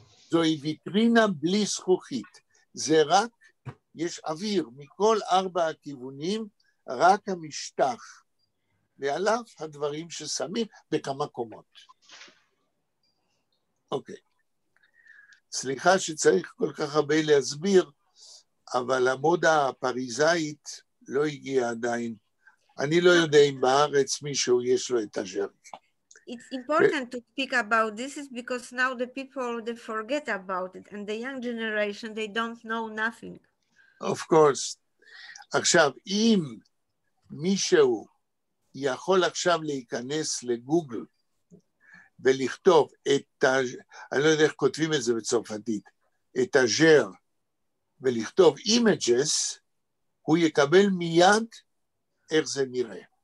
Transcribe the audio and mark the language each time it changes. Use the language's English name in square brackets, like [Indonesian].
[Hebrew] זוהי ויטרינה בלי זכוכית. זה רק, יש אוויר מכל 4 הכיוונים, רק המשטח, ועליו הדברים ששמים בכמה קומות. אוקיי. סליחה שצריך כל כך הרבה להסביר, אבל המודה הפריזאית לא הגיעה עדיין. אני לא יודע אם בארץ מישהו יש לו את הז'רקה. [English] It's important to speak about this is because now the people, they forget about it, and the young generation, they don't know nothing. Of course. [Hebrew] עכשיו, אם מישהו יכול עכשיו להיכנס לגוגל ולכתוב את, אני לא יודע איך כותבים את זה בצרפתית, את הז'ר, ולכתוב images, הוא יקבל מיד איך זה נראה.